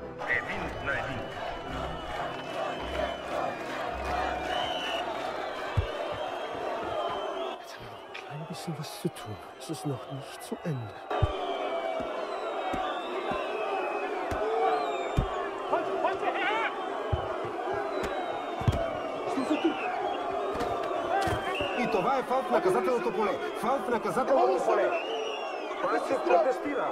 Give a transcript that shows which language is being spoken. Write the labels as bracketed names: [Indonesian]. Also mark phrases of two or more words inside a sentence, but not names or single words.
[German] 1-1. Jetzt haben wir noch ein klein bisschen was zu tun. Es ist noch nicht zu Ende. [Bulgarian] И това е фаул в наказателното поле. Той се протестира.